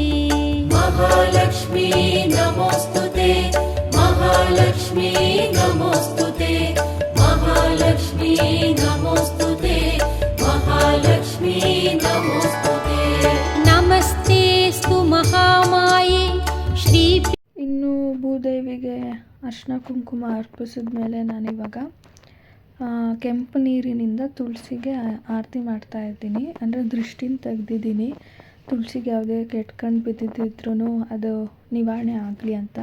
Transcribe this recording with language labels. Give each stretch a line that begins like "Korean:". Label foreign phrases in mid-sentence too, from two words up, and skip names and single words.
Sanskrit: महालक्ष्मी नमोऽस्तुते, महालक्ष्मी नमोऽस्तुते, महालक्ष्मी नमोऽस्तुते, महालक्ष्मी नमोऽस्तुते। नमस्तेऽस्तु महामाये श्री.
Kannada: ಇನ್ನು ಭೂದೇವಿಗೆ ಅರ್ಶಿನ ಕುಂಕುಮ ಅರ್ಪಿಸಿದ ಮೇಲೆ ನಾನಿವಾಗ ಕೆಂಪು ನೀರಿನಿಂದ ತುಳಸಿಗೆ ಆರತಿ ಮಾಡ್ತಾಯಿದ್ದೀನಿ. ಅಂದರೆ ದೃಷ್ಟಿನ ತೆಗ್ದಿದ್ದೀನಿ. ತುಳಸಿಗೆ ಯಾವುದೇ ಕೆಟ್ಟ ಕಣ್ಣು ಬಿದ್ದಿದ್ರೂ ಅದು ನಿವಾರಣೆ ಆಗಲಿ ಅಂತ.